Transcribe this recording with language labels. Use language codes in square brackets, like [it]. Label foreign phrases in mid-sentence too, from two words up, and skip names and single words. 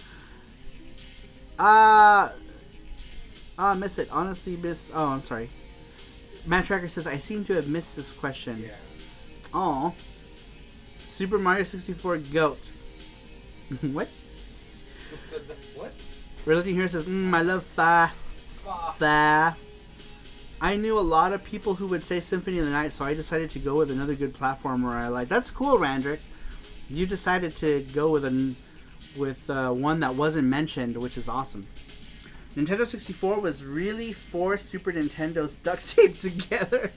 [en] Miss it. Honestly, miss. Oh, I'm sorry. Matt Tracker says, I seem to have missed this question. Yeah. Aw. Super Mario 64 GOAT. What? What? Relating here says, I love Fa. Fa. I knew a lot of people who would say Symphony of the Night, so I decided to go with another good platformer I like. That's cool, Randrick. You decided to go with one that wasn't mentioned, which is awesome. Nintendo 64 was really 4 Super Nintendos duct taped together.